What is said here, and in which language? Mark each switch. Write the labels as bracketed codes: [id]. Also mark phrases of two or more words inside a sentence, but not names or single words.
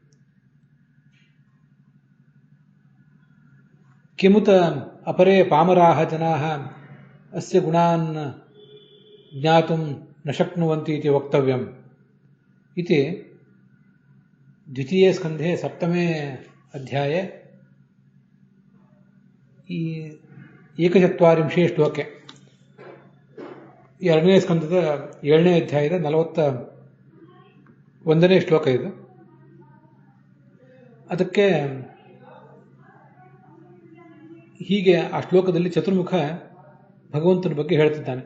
[sa] किमुत अपरे पामराः जनाः अस्य गुणान् ज्ञातुं न शक्नुवन्ति इति वक्तव्यम् इति द्वितीये स्कन्धे 7मे अध्याये 41 ಶ್ಲೋಕೆ, [kn] 2ನೇ ಸ್ಕಂದದ 7ನೇ ಅಧ್ಯಾಯದ 41ನೇ ಶ್ಲೋಕ ಇದು. ಅದಕ್ಕೆ ಹೀಗೆ ಆ ಶ್ಲೋಕದಲ್ಲಿ ಚತುರ್ಮುಖ ಭಗವಂತನ ಬಗ್ಗೆ ಹೇಳ್ತಿದ್ದಾನೆ.